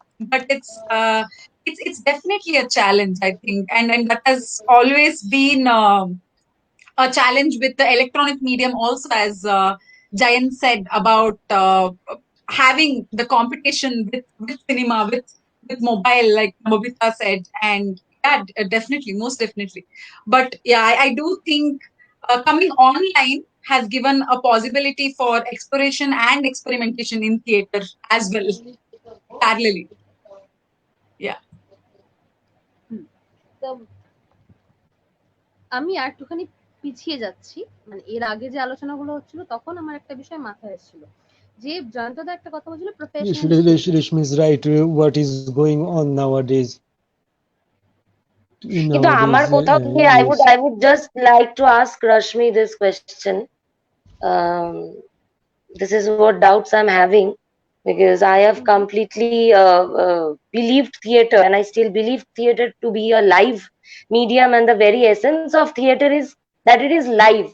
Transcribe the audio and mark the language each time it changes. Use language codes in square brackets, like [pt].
[en] But it's definitely a challenge, I think, and that has always been a challenge with the electronic medium also, as Jayan said about having the competition with cinema, with mobile, like Mobita said, and yeah, definitely, most definitely. But yeah, I do think coming online has given a possibility for exploration and experimentation in theatre as well, parallelly. Yeah. [bn] তো আমি আর একটুখানি পিছিয়ে যাচ্ছি, মানে এর আগে যে আলোচনাগুলো হচ্ছিল তখন আমার একটা বিষয় মাথায় এসেছিল, যে জয়ন্তদা একটা কথা বলছিল professional. [en] Rishmi is right. What is going on nowadays? [bn] কিন্তু আমার কোথাও থেকে [en] I would just like to ask Rashmi this question. This is what doubts I'm having, because I have completely believed theatre, and I still believe theatre to be a live medium, and the very essence of theatre is that it is live.